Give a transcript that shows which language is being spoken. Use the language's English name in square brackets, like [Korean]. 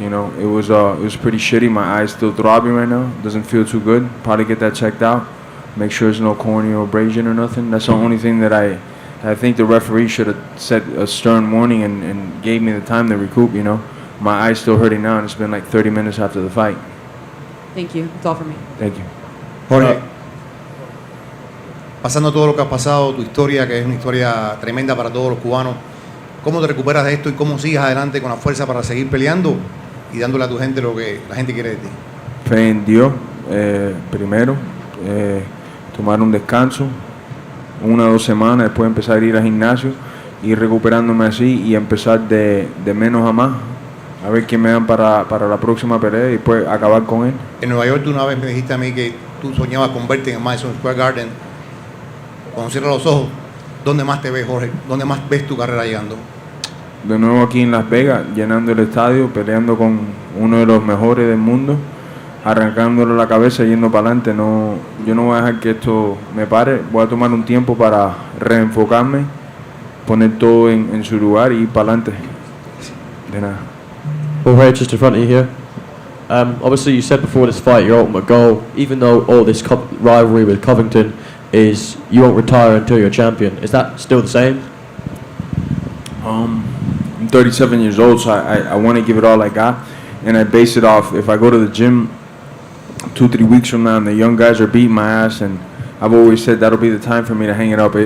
[English] You know, it was pretty shitty. My eye's still throbbing right now. Doesn't feel too good. Probably get that checked out. Make sure there's no corneal abrasion or nothing. That's the only thing that I think the referee should have set a stern warning and gave me the time to recoup. You know, my eye's still hurting now, and it's been like 30 minutes after the fight. Thank you. That's all for me. Thank you. [Spanish] Jorge, pasando todo lo que has pasado, tu historia, que es una historia tremenda para todos los cubanos, ¿cómo te recuperas de esto y cómo sigues adelante con la fuerza para seguir peleando y dándole a tu gente lo que la gente quiere de ti? Fe en Dios, primero, tomar un descanso, 1 o 2 semanas, después empezar a ir al gimnasio, ir recuperándome así y empezar de menos a más, a ver quién me dan para la próxima pelea y después acabar con él. En Nueva York tú una vez me dijiste a mí que tú soñabas con verte en Madison Square Garden. Cuando cierras los ojos, ¿dónde más te ves, Jorge? ¿Dónde más ves tu carrera llegando? De nuevo aquí en Las Vegas, llenando el estadio, peleando con uno de los mejores del mundo, arrancándole la cabeza, yendo para adelante. No, yo no voy a dejar que esto me pare. Voy a tomar un tiempo para reenfocarme, poner todo en su lugar y ir para adelante. De nada. [English] Jorge, just in front of you here. Obviously, you said before this fight your ultimate goal, even though all this rivalry with Covington, is you won't retire until you're a champion. Is that still the same? I'm 37 years old, so I want to give it all I got, and I base it off if I go to the gym 2-3 weeks from now and the young guys are beating my ass, and I've always said that'll be the time for me to hang it up.